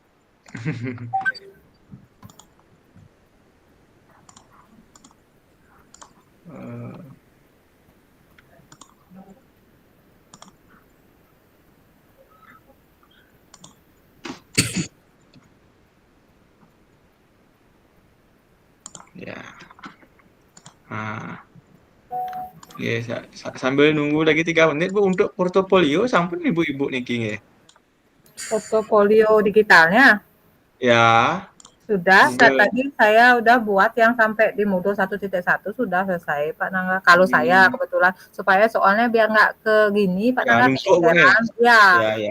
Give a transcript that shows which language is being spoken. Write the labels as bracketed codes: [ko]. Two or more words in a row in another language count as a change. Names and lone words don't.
[id] Eh, ya. Nah, ya, sambil nunggu lagi 3 menit Bu untuk portofolio sampun ibu-ibu [ban] niki nggih. [id] portofolio digitalnya. Ya, Sudah, Google. tadi saya udah buat yang sampai di modul 1.1 sudah selesai Pak Nangga. Kalau saya kebetulan supaya soalnya biar nggak ke gini Pak Ya, Nangga numpuk Bu nih. kegeeran. Ya, Ya.